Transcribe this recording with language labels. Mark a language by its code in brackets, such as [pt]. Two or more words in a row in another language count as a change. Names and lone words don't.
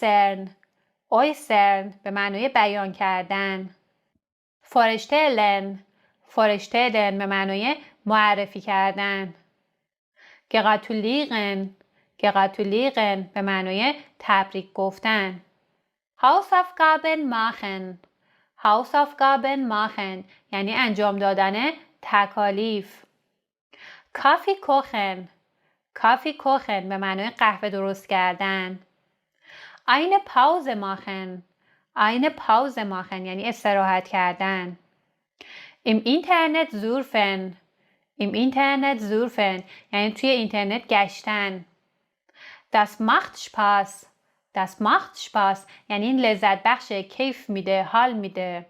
[de] äußern äußern [fa] به معنای بیان کردن. [de] vorstellen vorstellen [fa] به معنای معرفی کردن. [de] gratulieren gratulieren [fa] به معنای تبریک گفتن. [de] Hausaufgaben machen Hausaufgaben machen [fa] یعنی انجام دادن تکالیف. [de] Kaffee kochen Kaffee kochen [fa] به معنای قهوه درست کردن. [de] Eine Pause machen Eine Pause machen [fa] یعنی استراحت کردن. [de] Im Internet surfen Im Internet surfen [fa] یعنی توی اینترنت گشتن. [de] Das macht Spaß Das macht Spaß [fa] یعنی این لذت بخشه، کیف میده، حال میده.